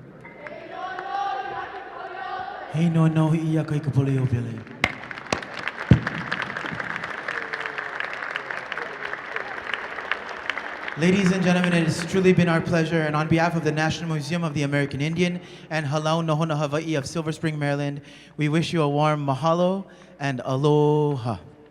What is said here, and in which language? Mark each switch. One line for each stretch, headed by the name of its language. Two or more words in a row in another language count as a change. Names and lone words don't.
Hawaiian: Hey no no ia kai ka pole o pele.
English: Ladies and gentlemen, it has truly been our pleasure, and on behalf of the National Museum of the American Indian and Hālau Nohona Hawaiʻi of Silver Spring, Maryland, we wish you a warm mahalo and aloha.